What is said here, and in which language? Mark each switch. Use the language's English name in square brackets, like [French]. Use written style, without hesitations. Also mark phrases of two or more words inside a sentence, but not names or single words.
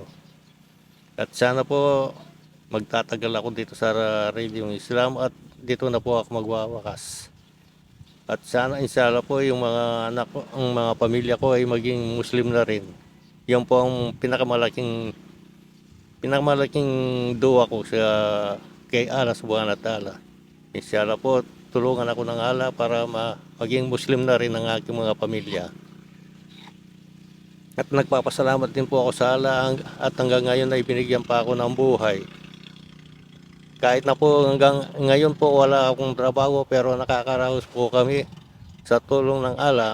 [Filipino] At sana po magtatagal ako dito sa reliyong Islam at dito na po ako magwawakas. At sana inshallah po yung mga anak ko, ang mga pamilya ko ay maging Muslim na rin. Yan po ang pinakamalaking dua ko sa kay Allah [Arabic] سبحانه وتعالى. [Filipino] Inshallah po, tulungan ako ng Allah para maging Muslim na rin ang aking mga pamilya. At nagpapasalamat din po ako sa Allah at hanggang ngayon ay binigyan pa ako ng buhay. Kahit na po hanggang ngayon po wala akong trabaho pero nakakaraos po kami sa tulong ng Allah.